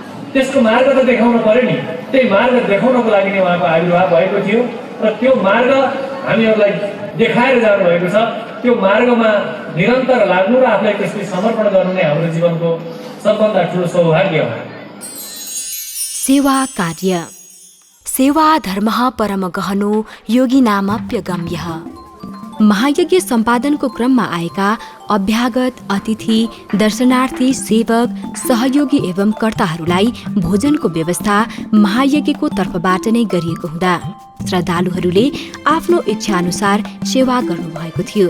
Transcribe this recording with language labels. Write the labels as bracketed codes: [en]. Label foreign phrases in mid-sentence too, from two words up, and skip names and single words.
[ne] त्यसको मार्ग त देखाउनु पर्यो नि। त्यही मार्ग देखाउनको लागि नै उहाँको आविर्भाव भएको थियो र त्यो मार्ग हामीहरूलाई देखाएर जानुभएको छ। त्यो मार्गमा निरन्तर लाग्नु र आफूलाई त्यसले समर्पण गर्नु नै हाम्रो जीवनको सबभन्दा ठुलो सौभाग्य हो। [sa] सेवा कार्य सेवा धर्म परम गहनो योगी नामप्य गम्यः। [ne] महायज्ञ सम्पादनको क्रममा आएका अभ्यागत अतिथि दर्शनार्थी सेवक सहयोगी एवं कर्ताहरूलाई भोजनको व्यवस्था महायज्ञको तर्फबाट नै गरिएको हुँदा श्रद्धालुहरूले आफ्नो इच्छाअनुसार सेवा गर्नुभएको थियो।